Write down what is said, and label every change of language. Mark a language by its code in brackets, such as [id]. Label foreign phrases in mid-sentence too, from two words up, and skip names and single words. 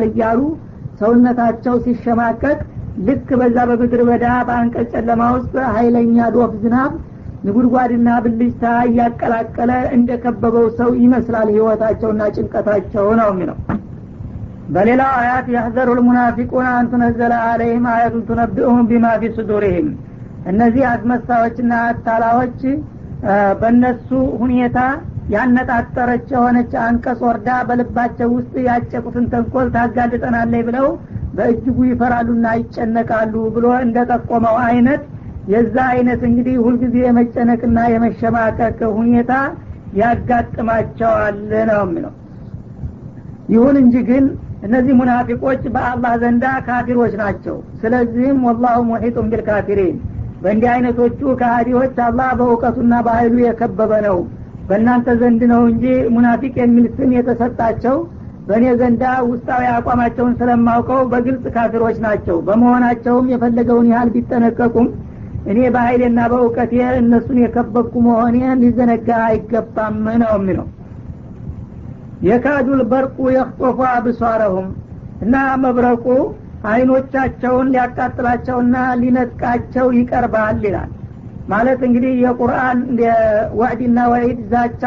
[am] እያሉ ሰውነታቸው ሲሸማቀቅ ልክ በዛ በምድር በዳ በአንቀጽ ጨለማ ውስጥ ኃይለኛ ዶፍ ዝናብ ንጉድጓድና ብልጭታ እያቀላቀለ እንደከበበው ሰው ይመስላል ህይወታቸውና ጭንቀታቸው ነው የሚለው በሌላው አያት [ar] يحذر المنافقون أن تنزل عليهم آية تنبئهم بما في صدورهم [am] እነዚህ አስመሳዮችና አታላዎች በእነሱ ሁኔታ ያነጣጠረች የሆነች አንቀጽ ወርዳ በልባቸው ውስጥ ያጨቁትን ተንኮል ታጋልጠናለች ብለው በእጅጉ ይፈራሉና ይጨነቃሉ ብሎ እንደጠቆመው አይነት የዛ አይነት እንግዲህ ሁልጊዜ የመጨነቅና የመሸማቀቅ ሁኔታ ያጋጥማቸዋል ነው የሚለው ይሁን እንጂ ግን እነዚህ ሙናፊቆች በአላህ ዘንዳ ካፊሮች ናቸው ስለዚህም [ar] والله محيط بالكافرين [am] በእንዲህ አይነቶቹ ከሃዲዎች አላህ በእውቀቱና በኃይሉ የከበበ ነው በእናንተ ዘንድ ነው እንጂ ሙናፊቅ የሚል ስም የተሰጣቸው በእኔ ዘንዳ ውስጣዊ አቋማቸውን ስለማውቀው በግልጽ ካፊሮች ናቸው በመሆናቸውም የፈለገውን ያህል ቢጠነቀቁም እኔ በኃይልና በእውቀቴ እነሱን የከበብኩ መሆኔን ሊዘነጋ አይገባም ነው የሚለው። [ar] يكاد البرق يخطف أبصارهم [am] እና መብረቁ አይኖቻቸውን ሊያቃጥላቸውና ሊነጥቃቸው ይቀርባል ይላል። ማለት እንግዲህ የቁርአን ወዕድና ወዒድ ዛቻው